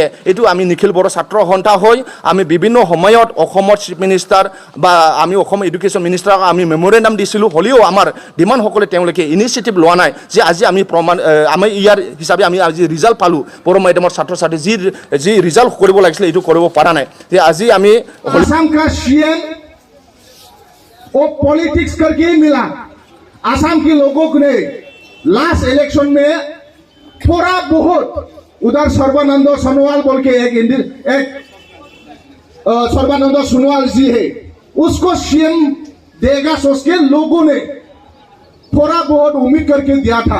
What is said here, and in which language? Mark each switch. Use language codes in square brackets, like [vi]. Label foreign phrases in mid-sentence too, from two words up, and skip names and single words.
[as] এইটো আমি নিখিল বড়ো ছাত্ৰ সন্থা হৈ আমি বিভিন্ন সময়ত অসমৰ [en] chief minister [as] বা আমি অসমৰ [en] education ministerক [as] আমি মেমৰেণ্ডাম দিছিলোঁ। হ'লেও আমাৰ ডিমাণ্ডসকলে তেওঁলোকে ইনিচিয়েটিভ লোৱা নাই যে আজি আমি আমি ইয়াৰ হিচাপে আমি আজি ৰিজাল্ট পালোঁ। বড়ো মাধ্যমৰ ছাত্ৰ ছাত্ৰী যি ৰিজাল্ট কৰিব লাগিছিলে এইটো কৰিব পৰা নাই। যে আজি আমি [hi] असम का सीएम वो पॉलिटिक्स करके ही मिला। असम के लोगों ने [en] last election [hi] में थोड़ा बहुत उधर सर्बानंद सोनोवाल बोल के एक सर्बानंद सोनोवाल जी है, उसको सीएम देगा सोच के लोगों ने थोड़ा बहुत उम्मीद करके दिया था।